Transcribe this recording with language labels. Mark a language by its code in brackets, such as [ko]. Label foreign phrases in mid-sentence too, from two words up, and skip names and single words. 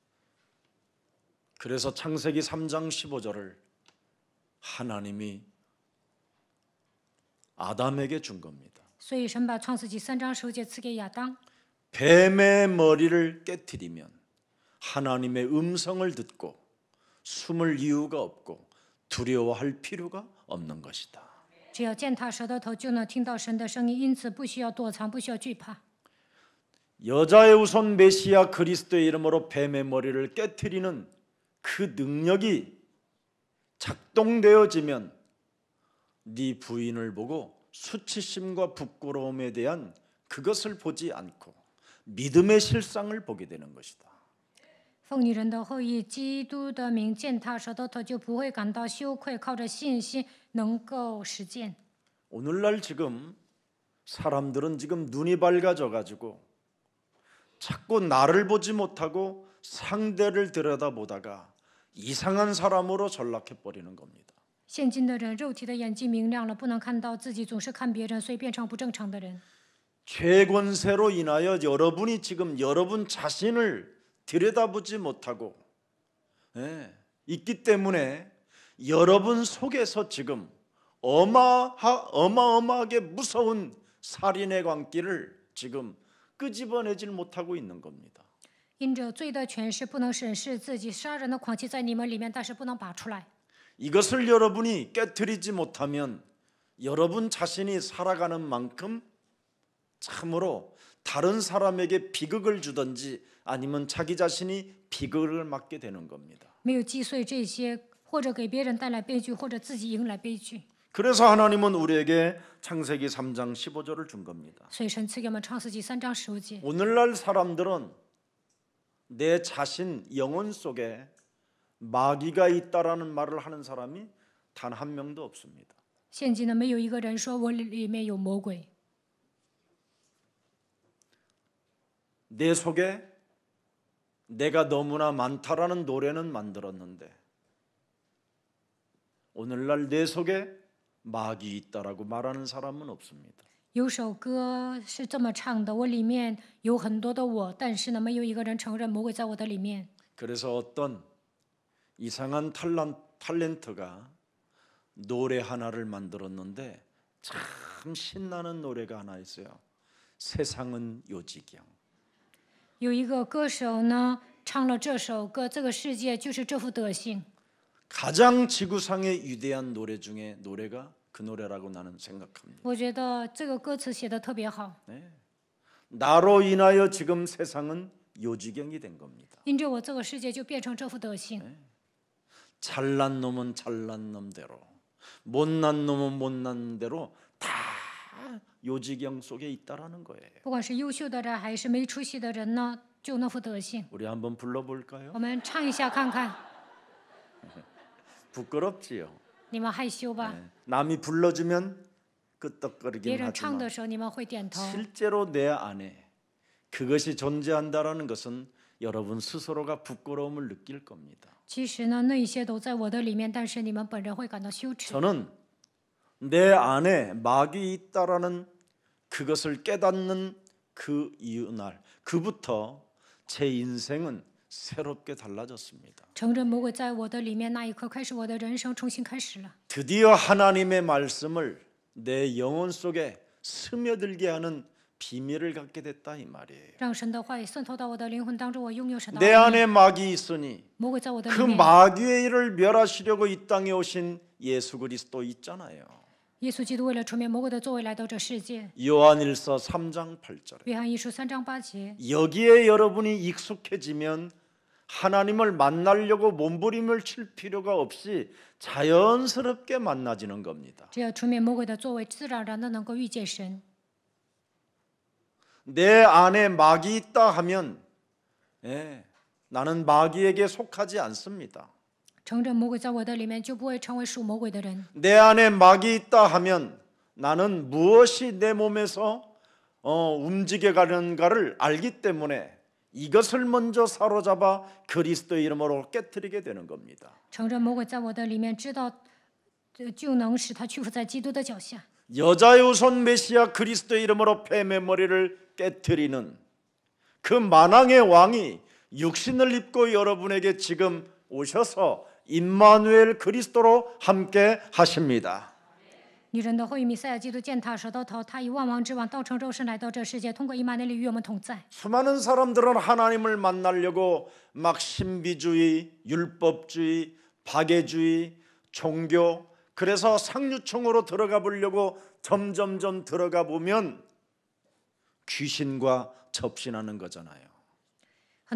[ko] 그래서 창세기 3장 15절을 하나님이 아담에게 준 겁니다. [zh] 所以神把创世纪3章15节赐给亚当。 [ko] 뱀의 머리를 깨트리면 하나님의 음성을 듣고 숨을 이유가 없고 두려워할 필요가 없는 것이다. [zh] 只要践踏蛇的头，就能听到神的声音，因此不需要躲藏，不需要惧怕。 [ko] 여자의 우선 메시아 그리스도의 이름으로 뱀의 머리를 깨트리는 그 능력이 작동되어지면 네 부인을 보고 수치심과 부끄러움에 대한 그것을 보지 않고 믿음의 실상을 보게 되는 것이다. [zh] 奉你人的后裔基督的名践踏舌头，他就不会感到羞愧，靠着信心能够实践。 [ko] 오늘날 지금 사람들은 지금 눈이 밝아져 가지고 자꾸 나를 보지 못하고 상대를 들여다보다가 이상한 사람으로 전락해 버리는 겁니다. [zh] 现今的人，肉体的眼睛明亮了，不能看到自己，总是看别人，所以变成不正常的人。 [ko] 죄 권세로 인하여 여러분이 지금 여러분 자신을 들여다보지 못하고 있기 때문에 여러분 속에서 지금 어마어마하게 무서운 살인의 광기를 지금 끄집어내질 못하고 있는 겁니다. [zh] 因着罪的权势，不能审视自己，杀人的狂气在你们里面，但是不能拔出来。 [ko] 이것을 여러분이 깨트리지 못하면 여러분 자신이 살아가는 만큼 참으로 다른 사람에게 비극을 주든지 아니면 자기 자신이 비극을 맞게 되는 겁니다. [zh] 没有击碎这些，或者给别人带来悲剧，或者自己迎来悲剧。 [ko] 그래서 하나님은 우리에게 창세기 3장 15절을 준 겁니다. [zh] 所以神赐给我们创世纪3章15节。 [ko] 오늘날 사람들은 내 자신 영혼 속에 마귀가 있다라는 말을 하는 사람이 단 한 명도 없습니다. [zh] 现今呢，没有一个人说我里面有魔鬼。 [ko] 내 속에 내가 너무나 많다라는 노래는 만들었는데 오늘날 내 속에 마귀 있다라고 말하는 사람은 없습니다. [zh] 有首歌是这么唱的：我里面有很多的我，但是呢，没有一个人承认魔鬼在我的里面。 [ko] 그래서 어떤 이상한 탤런트가 노래 하나를 만들었는데 참 신나는 노래가 하나 있어요. 세상은 요지경. [zh] 有一个歌手呢，唱了这首歌，这个世界就是这副德行。 [ko] 가장 지구상의 위대한 노래 중에 노래가 그 노래라고 나는 생각합니다. [zh] 我觉得这个歌词写的特别好。 [ko] 나로 인하여 지금 세상은 요지경이 된 겁니다. [zh] 因着我，这个世界就变成这副德行。 [ko] 잘난 놈은 잘난 놈대로, 못난 놈은 못난 대로 다 요지경 속에 있다라는 거예요. [zh] 不管是优秀的人还是没出息的人呢，就那副德行。 [ko] 우리 한번 불러볼까요? [zh] 我们唱一下看看， [ko] 부끄럽지요. [zh] 你们害羞吧？ [ko] 남이 불러주면 [zh] 别 [ko] 끄떡거리긴 [zh] 人唱 [ko] 하지만 [zh] 的时候，你们会点头。 [ko] 실제로 내 안에 그것이 존재한다라는 것은 여러분 스스로가 부끄러움을 느낄 겁니다. [zh] 其实呢，那一些都在我的里面，但是你们本人会感到羞耻。 [ko] 저는 내 안에 마귀 있다라는 그것을 깨닫는 그 이날 그부터 제 인생은 새롭게 달라졌습니다. [zh] 承认魔鬼在我的里面那一刻开始，我的人生重新开始了。 [ko] 드디어 하나님의 말씀을 내 영혼 속에 스며들게 하는 비밀을 갖게 됐다 이 말이에요. [zh] 让神的话语渗透到我的灵魂当中，我拥有神的 [ko] 내 [zh] 话语。 [ko] 안에 마귀 있으니 [zh] 魔鬼在我的 [ko] 그 [zh] 里面， [ko] 마귀의 일을 멸하시려고 이 땅에 오신 예수 그리스도 있잖아요. [zh] 耶稣基督为了除灭魔鬼的作为来到这世界。 [ko] 요한일서 3장 8절에 [zh] 约翰一书3章8节， [ko] 여기에 여러분이 익숙해지면 하나님을 만나려고 몸부림을 칠 필요가 없이 자연스럽게 만나지는 겁니다. [zh] 只要除灭魔鬼的作为，自然而然的能够遇见神。 [ko] 내 안에 마귀 있다 하면 나는 마귀에게 속하지 않습니다. [zh] 承认魔鬼在我的里面，就不会成为属魔鬼的人。 [ko] 내 안에 마귀 있다 하면 나는 무엇이 내 몸에서 움직여가는가를 알기 때문에 이것을 먼저 사로잡아 그리스도의 이름으로 깨트리게 되는 겁니다. [zh] 承认魔鬼在我的里面，知道就能使他屈服在基督的脚下。 [ko] 여자의 우선 메시아 그리스도의 이름으로 뱀의 머리를 깨트리는 그 만왕의 왕이 육신을 입고 여러분에게 지금 오셔서 임마누엘 그리스도로 함께 하십니다. [zh] 女人的后裔弥赛亚基督践踏舌头，他以万王之王道成肉身来到这世界，通过以马内利与我们同在。 [ko] 수많은 사람들은 하나님을 만나려고 막 신비주의, 율법주의, 박애주의, 종교 그래서 상류층으로 들어가 보려고 점점점 들어가 보면 귀신과 접신하는 거잖아요.